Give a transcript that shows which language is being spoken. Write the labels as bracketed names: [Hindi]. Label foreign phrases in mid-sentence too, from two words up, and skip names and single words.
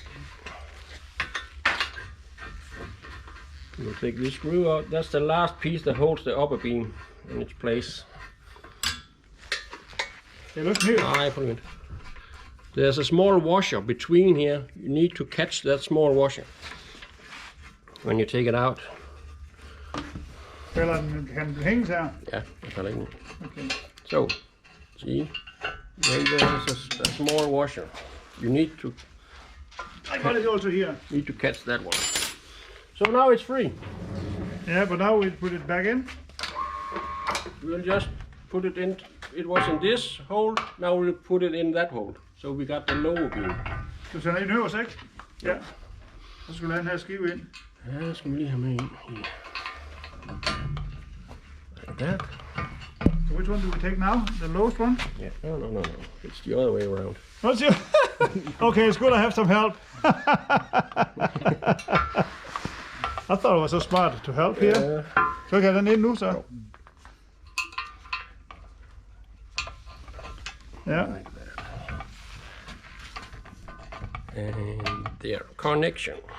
[English] We'll take this screw out. That's the last piece that holds the upper beam in its place. It looks new. There's a small washer between here. You need to catch that small washer when you take it out. [Danish] Eller den kan hænge her. [English] Yeah, Okay. so see, then there's a small washer. You need to I got it also here. catch that one. So now it's free. Yeah, but now we put it back in. We'll just put it in. It was in this hole. Now we'll put it in that hole. So we got the lower beam. [Danish] Du sender en øverst, ikke? Ja. Så skal du have den her skive ind. Ja, det skal vi lige have med ind. [English] Like that. So which one do we take now? The lowest one? Yeah. No. It's the other way around. What's your... Okay, it's good I have some help. I thought it was so smart to help here. [Danish] Så kan den ind nu, så. Ja. [English] Like that. And there, connection.